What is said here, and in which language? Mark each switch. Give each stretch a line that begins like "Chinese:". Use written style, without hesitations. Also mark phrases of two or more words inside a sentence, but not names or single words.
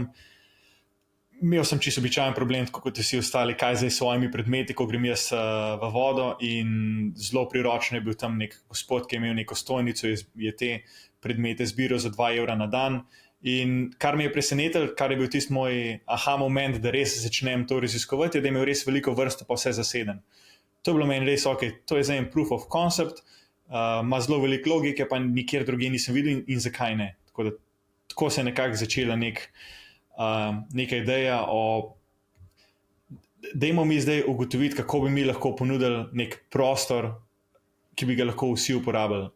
Slovenian: Imel sem čisto običajen problem, tako kot vsi ostali, kaj zdaj s svojimi predmeti, ko grem jaz v vodo, in zelo priročno je bil tam nek gospod, ki je imel neko stojnico, je te predmete zbiral za 2 evra na dan. In kar me je presenetilo, kar je bil tisti moj aha moment, da res začnem to raziskovati, je, da je imel res veliko vrsto, pa vse zaseden. To je bilo meni res ok, to je zdaj en
English: proof of concept,
Slovenian: ima zelo veliko logike, pa nikjer drugje nisem videl in zakaj ne. Tako se je nekako začela neka ideja o, dajmo mi zdaj ugotoviti, kako bi mi lahko ponudili nek prostor, ki bi ga lahko vsi uporabljali.